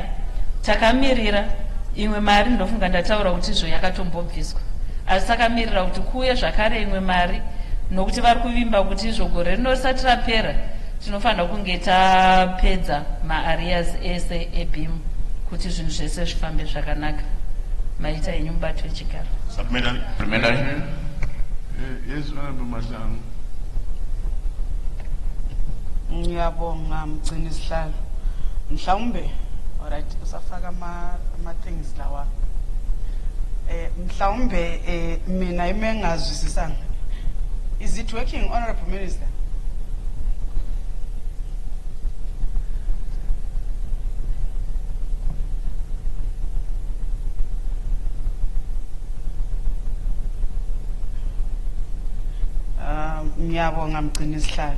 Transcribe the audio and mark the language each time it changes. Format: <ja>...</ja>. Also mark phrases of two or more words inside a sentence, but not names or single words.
<sn>Takamirira imwe mari, ndofunga ndataura kuti izvo yakatombobviswa, asi takamirira kuti kuuye zvakare imwe mari, nokuti vari kuvimba kuti izvo gore rino risati rapera tinofanira kunge tapedza ma-arrears ese eBIM kuti zvinhu zvese zvifambe zvakanaka. Maita yenyu mubati wechigaro.</sn> <en>Supplementary. Yes, Honorable Madam.</en> <nd>Ngiyabonga mgcini sihlalo. Mhlawumbe alright usafaka ama things lawa. Mhlawumbe mina imengazwisisanga.</nd> <en>Is it working, Honorable Minister?</en> <nd>Ngiyabonga mgcini sihlalo.</nd>